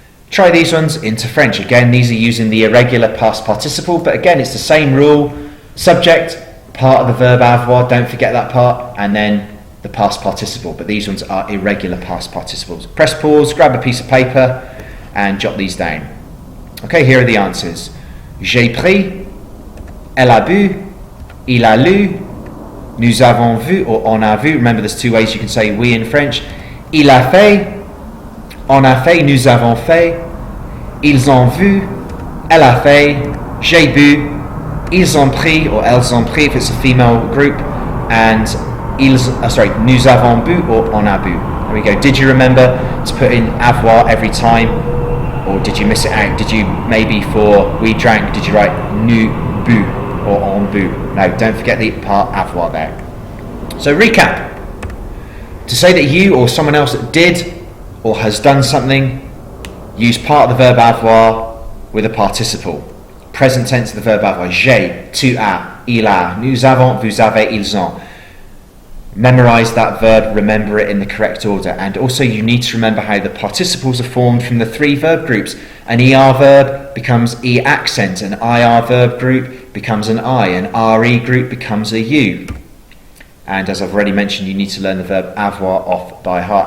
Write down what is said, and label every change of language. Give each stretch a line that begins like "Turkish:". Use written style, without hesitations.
English: Try these ones into French. Again, these are using the irregular past participle, but again, it's the same rule. Subject, part of the verb avoir, don't forget that part, and then the past participle. But these ones are irregular past participles. Press pause, grab a piece of paper, and jot these down. Okay, here are the answers.
French: J'ai pris, elle a bu, il a lu, nous avons vu, or on a vu.
English: Remember, there's 2 ways you can say we in French.
French: Il a fait, on a fait, nous avons fait, ils ont vu, elle a fait, j'ai bu, ils ont pris, or elles ont pris
English: if it's a female group,
French: and nous avons bu, or on a bu.
English: There we go. Did you remember to put in avoir every time? Or did you miss it out? Did you maybe for we drank, did you write
French: nous bu
English: or
French: on bu?
English: No, don't forget the part avoir there. So recap. To say that you or someone else did or has done something, use part of the verb avoir with a participle. Present tense of the verb avoir.
French: J'ai, tu as, il a, nous avons, vous avez, ils ont.
English: Memorize that verb, remember it in the correct order. And also you need to remember how the participles are formed from the three verb groups. An ER verb becomes E accent, an IR verb group becomes an I, an RE group becomes a U. And as I've already mentioned, you need to learn the verb avoir off by heart.